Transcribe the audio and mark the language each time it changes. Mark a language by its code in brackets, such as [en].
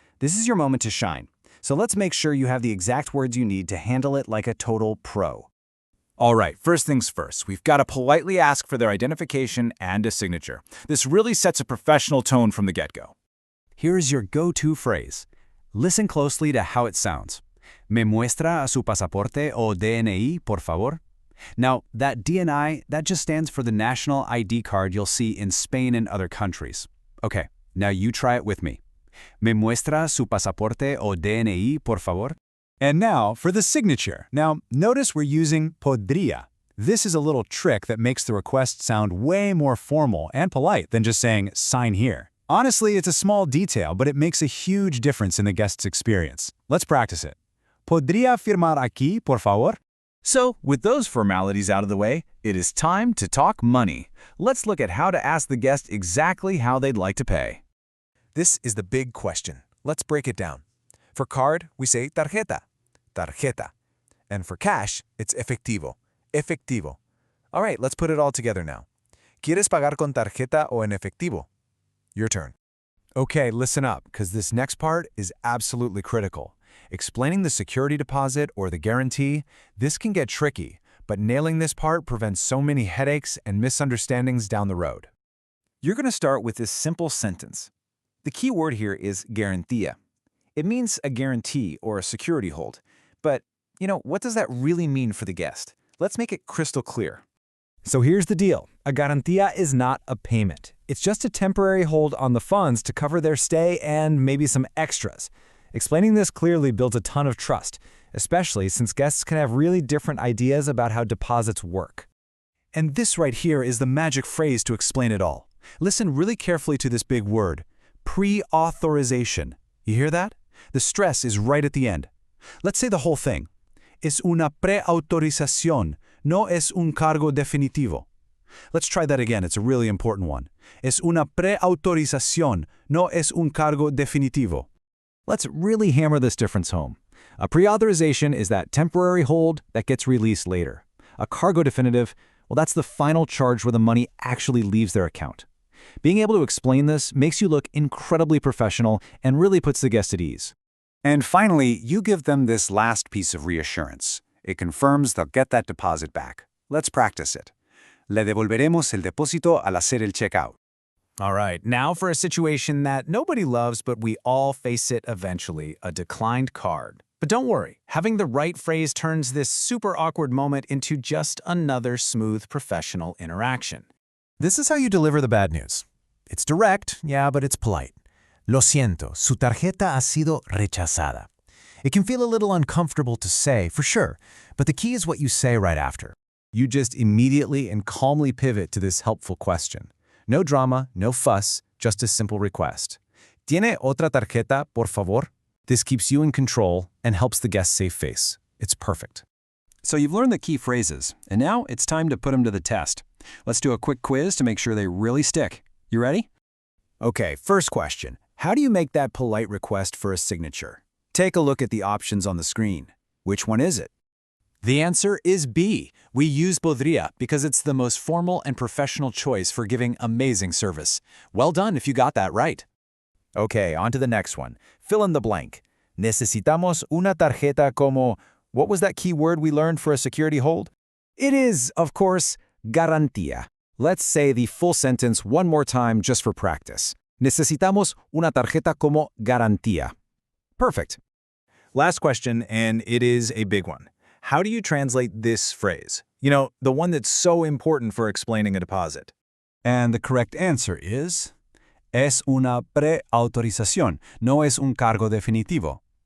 [en] This is your moment to shine. So let's make sure you have the exact words you need to handle it like a total pro. All right, first things first, we've got to politely ask for their identification and a signature. This really sets a professional tone from the get-go. Here's your go-to phrase. Listen closely to how it sounds. [es] ¿Me muestra a su pasaporte o DNI, por favor? [en] Now, that DNI, that just stands for the national ID card you'll see in Spain and other countries. Okay, now you try it with me. [es] ¿Me muestra su pasaporte o DNI, por favor? [en] And now for the signature. Now, notice we're using Podría. This is a little trick that makes the request sound way more formal and polite than just saying, sign here. Honestly, it's a small detail, but it makes a huge difference in the guest's experience. Let's practice it. [es] ¿Podría firmar aquí, por favor? [en] So, with those formalities out of the way, it is time to talk money. Let's look at how to ask the guest exactly how they'd like to pay. This is the big question. Let's break it down. For card, we say tarjeta, tarjeta. And for cash, it's efectivo, efectivo. All right, let's put it all together now. [es] ¿Quieres pagar con tarjeta o en efectivo? [en] Your turn. Okay, listen up, because this next part is absolutely critical. Explaining the security deposit or the guarantee, this can get tricky, but nailing this part prevents so many headaches and misunderstandings down the road. You're going to start with this simple sentence. The key word here is garantía. It means a guarantee or a security hold. But, what does that really mean for the guest? Let's make it crystal clear. So here's the deal. A garantía is not a payment. It's just a temporary hold on the funds to cover their stay and maybe some extras. Explaining this clearly builds a ton of trust, especially since guests can have really different ideas about how deposits work. And this right here is the magic phrase to explain it all. Listen really carefully to this big word, pre-authorization. You hear that? The stress is right at the end. Let's say the whole thing. [es] Es una pre-autorización, no es un cargo definitivo. [en] Let's try that again, it's a really important one. [es] Es una pre-autorización, no es un cargo definitivo. [en] Let's really hammer this difference home. A pre-authorization is that temporary hold that gets released later. A cargo definitive, well, that's the final charge where the money actually leaves their account. Being able to explain this makes you look incredibly professional and really puts the guest at ease. And finally, you give them this last piece of reassurance. It confirms they'll get that deposit back. Let's practice it. [es] Le devolveremos el depósito al hacer el checkout. [en] All right, now for a situation that nobody loves, but we all face it eventually, a declined card. But don't worry, having the right phrase turns this super awkward moment into just another smooth professional interaction. This is how you deliver the bad news. It's direct, yeah, but it's polite. [es] Lo siento, su tarjeta ha sido rechazada. [en] It can feel a little uncomfortable to say, for sure, but the key is what you say right after. You just immediately and calmly pivot to this helpful question. No drama, no fuss, just a simple request. [es] ¿Tiene otra tarjeta, por favor? [en] This keeps you in control and helps the guest save face. It's perfect. So you've learned the key phrases, and now it's time to put them to the test. Let's do a quick quiz to make sure they really stick. You ready? Okay, first question. How do you make that polite request for a signature? Take a look at the options on the screen. Which one is it? The answer is B. We use Podría because it's the most formal and professional choice for giving amazing service. Well done if you got that right. Okay, on to the next one. Fill in the blank. [es] Necesitamos una tarjeta como... [en] What was that key word we learned for a security hold? It is, of course, garantía. Let's say the full sentence one more time just for practice. [es] Necesitamos una tarjeta como garantía. [en] Perfect. Last question, and it is a big one. How do you translate this phrase? The one that's so important for explaining a deposit. And the correct answer is, [es] es una pre-autorización, no es un cargo definitivo.